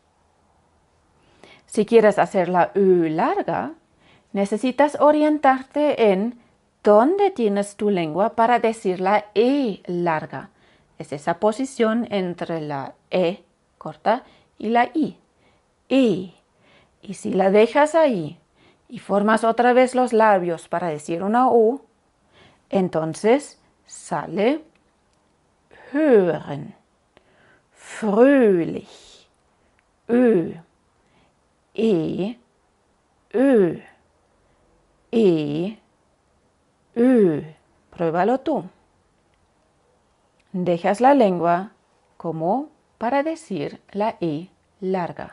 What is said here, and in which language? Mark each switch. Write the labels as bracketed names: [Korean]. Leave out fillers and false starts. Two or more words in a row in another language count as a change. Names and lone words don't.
[Spanish] Si quieres hacer la U larga, necesitas orientarte en dónde tienes tu lengua para decir la E larga. Es esa posición entre la E corta y la I. E. Y si la dejas ahí y formas otra vez los labios para decir una U, entonces sale [German] hören, fröhlich, Ö, E, Ö, E, Ö. [Spanish] Pruébalo tú. Dejas la lengua como para decir la E larga.